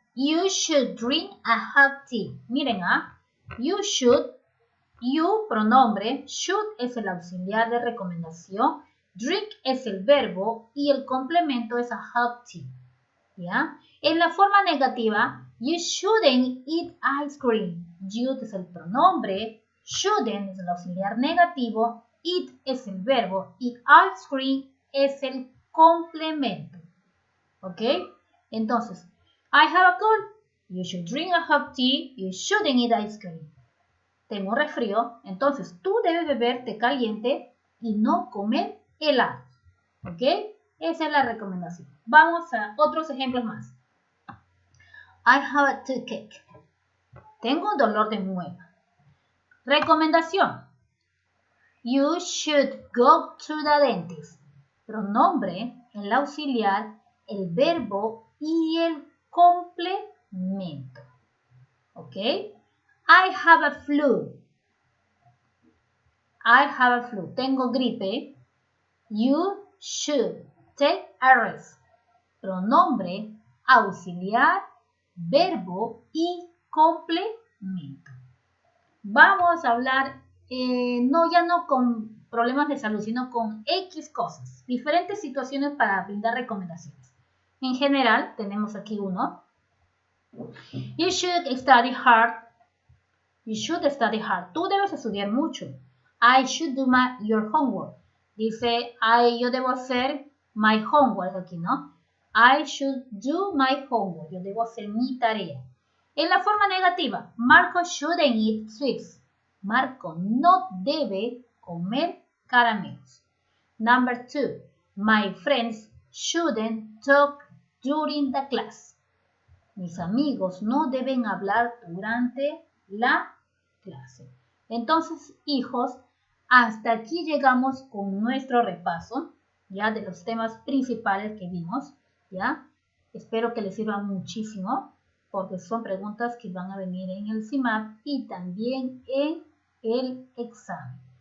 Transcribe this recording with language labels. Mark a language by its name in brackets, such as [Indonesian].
[English] You should drink a hot tea. [Spanish] Miren, [English] you should, you, [Spanish] pronombre, should es el auxiliar de recomendación, drink es el verbo y el complemento es [English] a hot tea. [Spanish] ¿Ya? En la forma negativa, [English] you shouldn't eat ice cream. [Spanish] You es el pronombre, shouldn't es el auxiliar negativo, eat es el verbo y ice cream es el complemento. [English] ¿Ok? Entonces, I have a cold. You should drink a hot tea. You shouldn't eat ice cream. [Spanish] Tengo un resfrío, entonces tú debes beber té caliente y no comer helados. ¿Ok? Esa es la recomendación. Vamos a otros ejemplos más. [English] I have a toothache. [Spanish] Tengo un dolor de muela. Recomendación. [English] You should go to the dentist. [Spanish] Pronombre, el auxiliar, el verbo y el complemento. [English] ¿Ok? I have a flu. I have a flu. [Spanish] Tengo gripe. [English] You should take a rest. [Spanish] Pronombre, auxiliar, verbo y complemento. Vamos a hablar, ya no con problemas de salud, sino con X cosas. Diferentes situaciones para brindar recomendaciones. En general, tenemos aquí uno. [English] You should study hard. You should study hard. [Spanish] Tú debes estudiar mucho. [English] I should do your homework. [Spanish] Dice, yo debo hacer [English] my homework [Spanish] aquí, ¿no? [English] I should do my homework. [Spanish] Yo debo hacer mi tarea. En la forma negativa, Marco [English] shouldn't eat sweets. [Spanish] Marco no debe comer caramelos. [English] Number 2, my friends shouldn't talk during the class. [Spanish] Mis amigos no deben hablar durante la clase. Entonces, hijos, hasta aquí llegamos con nuestro repaso, ya de los temas principales que vimos, ya. Espero que les sirva muchísimo, porque son preguntas que van a venir en el CIMAP y también en el examen.